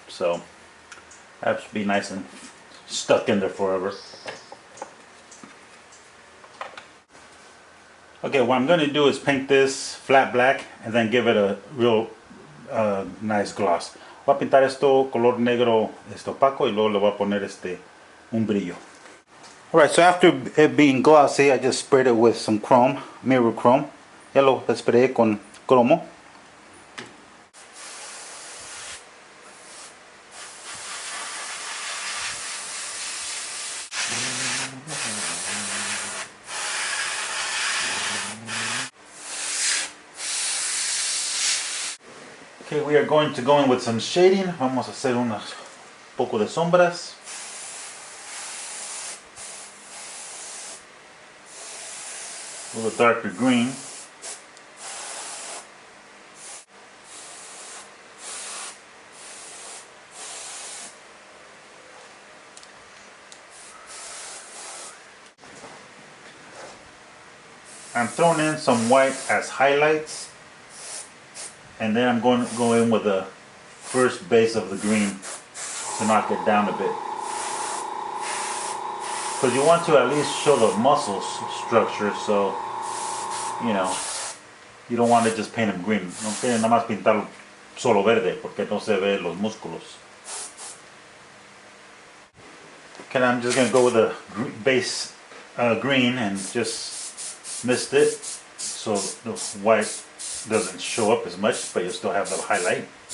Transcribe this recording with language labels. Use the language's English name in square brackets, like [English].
[English] So that should be nice and stuck in there forever. Okay, what I'm going to do is paint this flat black and then give it a real nice gloss. [Spanish] Voy a pintar esto color negro opaco y luego le voy a poner un brillo. [English] Alright, so after it being glossy, I just sprayed it with some chrome, mirror chrome. [Spanish] Ya lo sprayé con cromo. [English] Okay, we are going to go in with some shading. [Spanish] Vamos a hacer un poco de sombras. [English] A little darker green. I'm throwing in some white as highlights. And then I'm going to go in with the first base of the green to knock it down a bit. Because you want to at least show the muscle structure, so, you know, you don't want to just paint them green. [Spanish] No quieren nada más pintar solo verde, porque no se ve los músculos. [English] Okay, I'm just going to go with the base green and just mist it so the white doesn't show up as much, but you still have the highlight.